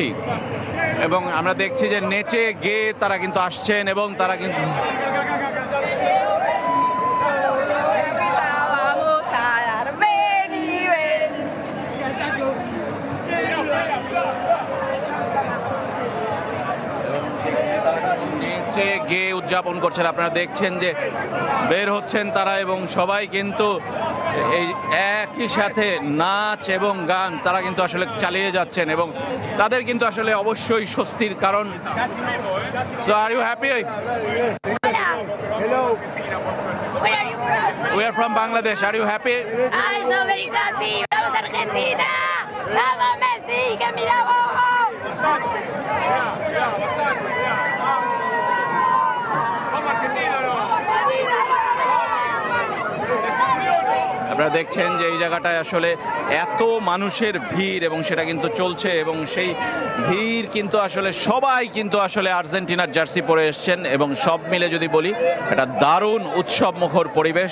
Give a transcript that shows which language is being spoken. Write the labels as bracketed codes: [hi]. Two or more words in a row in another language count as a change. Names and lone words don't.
[bn] এবং আমরা দেখছি যে নেচে গিয়ে তারা কিন্তু আসছেন এবং তারা কিন্তু গিয়ে উদযাপন করছেন। আপনারা দেখছেন যে বের হচ্ছেন তারা এবং সবাই কিন্তু এই একই সাথে নাচ এবং গান তারা কিন্তু আসলে চালিয়ে যাচ্ছেন এবং তাদের কিন্তু আসলে অবশ্যই স্বস্তির কারণ। [en] So are you happy? Hello. Where are you from? We are from Bangladesh. Are you happy? I'm so very happy. [es] Vamos a Argentina. Vamos Messi, que mira vos. [bn] আপনারা দেখছেন যে এই জায়গাটায় আসলে এত মানুষের ভিড় এবং সেটা কিন্তু চলছে এবং সেই ভিড় কিন্তু আসলে সবাই কিন্তু আসলে আর্জেন্টিনার জার্সি পরে এসছেন এবং সব মিলে যদি বলি এটা দারুণ উৎসব মুখর পরিবেশ।